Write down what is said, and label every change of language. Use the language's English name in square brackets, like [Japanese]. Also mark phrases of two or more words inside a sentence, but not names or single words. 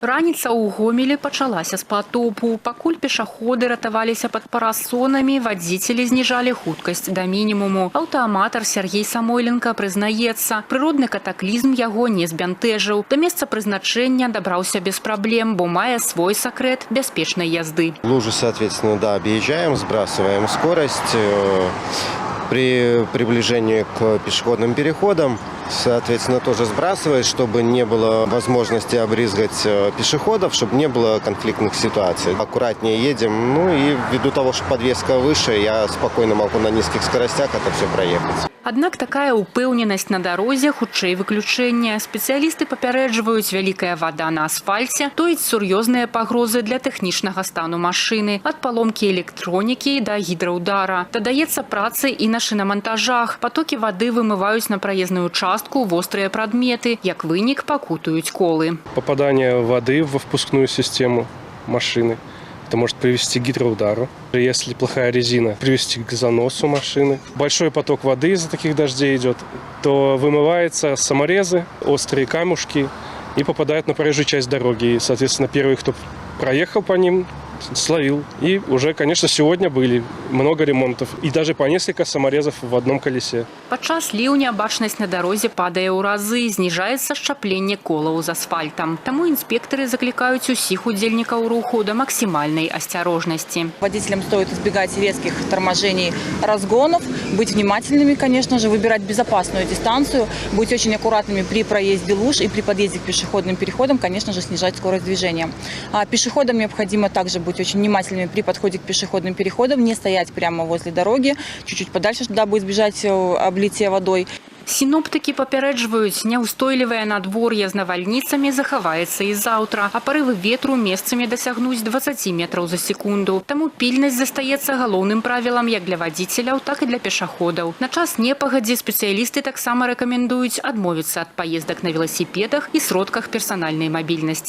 [Belarusian] Раніца ў Гомелі пачалася з патопу. Пакуль пешаходы ратаваліся пад парасонамі, вадзіцелі зніжалі хуткасць да мінімуму. Аўтааматар Сергей Самойленко прызнаецца, прыродны катаклізм яго не збянтэжыў. Да месца прызначэння дабраўся без праблем, бо мае свой сакрэт бяспечнай язды. [Russian] Лужу, соответственно, да, объезжаем, сбрасываем скорость. При приближении к пешеходным переходам, соответственно, тоже сбрасывать, чтобы не было возможности обрызгать пешеходов, чтобы не было конфликтных ситуаций. Аккуратнее едем, и ввиду того, что подвеска выше, я спокойно могу на низких скоростях это все проехать. [Belarusian] Аднак такая упэўненасць на дарозе хутчэй выключэнне. Спецыялісты папярэджваюць, вялікая вада на асфальце тоіць сур'ёзныя пагрозы для тэхнічнага стану машыны, ад паломкі электронікі да гідраўдара. Дадаецца працы і на шинамонтажах. Потокі вады вымываюць на праезную частку вострыя прадметы, як вынік пакутуюць колы. [Russian] Попадание воды во впускную систему машины. Это может привести к гидроудару. Если плохая резина, привести к заносу машины. Большой поток воды из-за таких дождей идет, то вымываются саморезы, острые камушки и попадают на проезжую часть дороги. И, соответственно, первый, кто проехал по ним, словил. И уже, конечно, сегодня были много ремонтов. И даже по несколько саморезов в одном колесе. [Belarusian] Падчас ліўня бачнасць на дарозе падае ў разы, зніжаецца шчапленне колаў з асфальтам. Таму інспектары заклікаюць усіх удзельнікаў руху да [Russian] максимальной осторожности. Водителям стоит избегать резких торможений, разгонов, быть внимательными, конечно же, выбирать безопасную дистанцию, быть очень аккуратными при проезде луж и при подъезде к пешеходным переходам, конечно же, снижать скорость движения. А пешеходам необходимо также быть очень внимательными при подходе к пешеходным переходам, не стоять прямо возле дороги, чуть-чуть подальше, дабы избежать облития водой. [Belarusian] Сіноптыкі папярэджваюць, няўстойлівае надвор'е з навальніцамі захаваецца і заўтра, а парывы ветру месцамі дасягнуць 20 метраў за секунду. Таму пільнасць застаецца галоўным правілам як для вадзіцеляў, так і для пешаходаў. На час непагадзі спецыялісты таксама рэкамендуюць адмовіцца ад паездак на веласіпедах і сродках персанальнай мабільнасці.